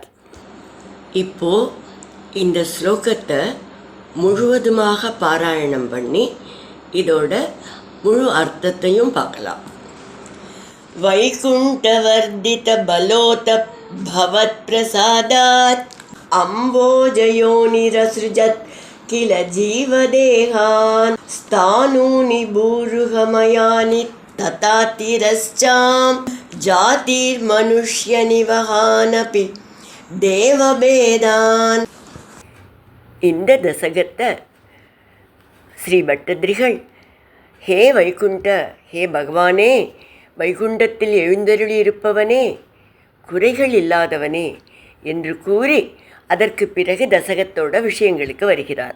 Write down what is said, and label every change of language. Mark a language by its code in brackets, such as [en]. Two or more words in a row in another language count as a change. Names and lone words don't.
[ta] இப்போது இந்த ஸ்லோகத்தை முழுவதுமாக பாராயணம் பண்ணி இதோட முழு அர்த்தத்தையும் பார்க்கலாம். [sa] वैकुण्ठवर्धित बलोद भवत् प्रसादात् अम्भोजयोनिरसृजत् किल जीवदेहान् स्थानूनि भूरुहमयानि तथा तिरश्चां जातिर्मनुष्यनिवहानपि தேவபேதான். [ta] இந்த தசகத்தை ஸ்ரீ பட்டதிரிகள் ஹே வைகுண்ட, ஹே பகவானே, வைகுண்டத்தில் எழுந்தருளியிருப்பவனே, குறைகள் இல்லாதவனே என்று கூறி அதற்கு பிறகு தசகத்தோட விஷயங்களுக்கு வருகிறார்.